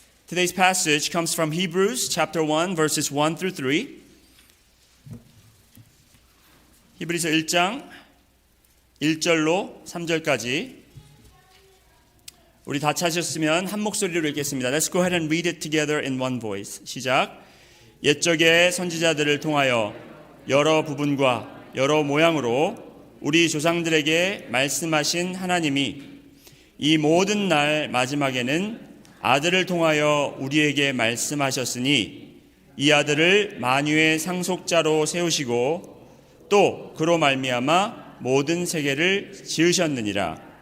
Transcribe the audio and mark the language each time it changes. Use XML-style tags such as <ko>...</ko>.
<en>Today's passage comes from Hebrews chapter 1 verses 1 through 3.</en> <ko>히브리서 1장 1절로 3절까지 우리 다 찾으셨으면 한 목소리로 읽겠습니다.</ko> <en>Let's go ahead and read it together in one voice.</en> <ko>시작. 옛적의 선지자들을 통하여 여러 부분과 여러 모양으로 우리 조상들에게 말씀하신 하나님이 이 모든 날 마지막에는 아들을 통하여 우리에게 말씀하셨으니 이 아들을 만유의 상속자로 세우시고 또 그로 말미암아 모든 세계를 지으셨느니라.</ko>